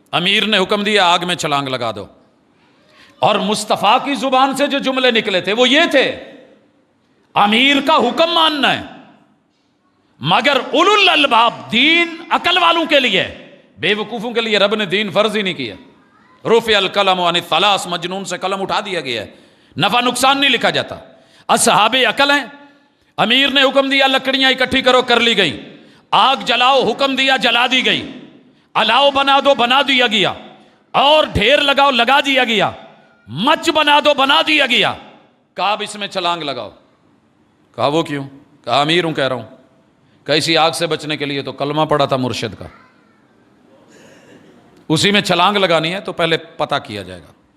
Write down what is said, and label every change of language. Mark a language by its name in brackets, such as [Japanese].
[Urdu] امیر نے حکم دیا آگ میں چھلانگ لگا دو، اور مصطفیٰ کی زبان سے جو جملے نکلے تھے وہ یہ تھے، امیر کا حکم ماننا ہے، مگر اولو الالباب، دین عقل والوں کے لیے، بے وقوفوں کے لیے رب نے دین فرض ہی نہیں کیا. [Arabic] رفع القلم عن الثلاث، [Urdu] مجنون سے قلم اٹھا دیا گیا ہے، نفع نقصان نہیں لکھا جاتا. اصحاب عقل ہیں. امیر نے حکم دیا لکڑیاں اکٹھی کرو، کر لی گئی. آگ جلاؤ، حکم دیا، جلا دی گئی. الاؤ بنا دو، بنا دیا گیا. اور ڈھیر لگاؤ، لگا دیا گیا. مچ بنا دو، بنا دیا گیا. کہا اب اس میں چھلانگ لگاؤ. کہا وہ کیوں؟ کہا امیر ہوں، کہہ رہا ہوں. کہ اسی آگ سے بچنے کے لیے تو کلمہ پڑا تھا مرشد کا، اسی میں چھلانگ لگانی ہے تو پہلے پتہ کیا جائے گا.